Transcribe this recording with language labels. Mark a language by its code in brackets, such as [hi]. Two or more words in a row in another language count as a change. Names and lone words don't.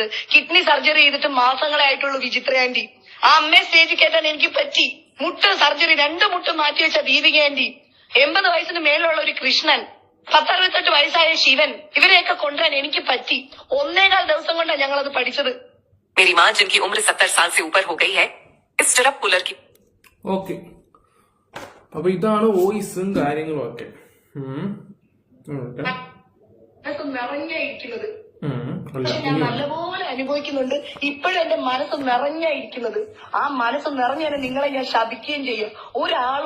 [en] kidney surgery [ml] ചെയ്തിട്ട് മാസങ്ങളായിട്ടുള്ളൂ വിചിത്ര ആന്റി. ആ അമ്മയെ സ്റ്റേജിൽ കയറ്റാൻ എനിക്ക് പറ്റി. മുട്ട് സർജറി 2 മുട്ട് മാറ്റിവെച്ച ദീപിക ആന്റി, 80 വയസ്സിന് മേലുള്ള ഒരു കൃഷ്ണൻ, 10-68 വയസ്സായ ശിവൻ, ഇവരെയൊക്കെ കൊണ്ടുവരാൻ എനിക്ക് പറ്റി. 1.25 ദിവസം കൊണ്ടാണ് ഞങ്ങൾ അത് പഠിച്ചത്. [hi] मेरी माँ जिनकी उम्र 70 साल से ऊपर हो गई है, इस स्टरप पुलर की [ml] ഓക്കെ. അപ്പൊ ഇതാണ് വോയിസും കാര്യങ്ങളും ഒക്കെ. നിറഞ്ഞിരിക്കുന്നത് ഞാൻ നല്ലപോലെ അനുഭവിക്കുന്നുണ്ട്. ഇപ്പോഴും എന്റെ മനസ്സ് നിറഞ്ഞിരിക്കുന്നത്. ആ മനസ്സ് നിറഞ്ഞാൽ നിങ്ങളെ ഞാൻ ശപിക്കുകയും ചെയ്യും.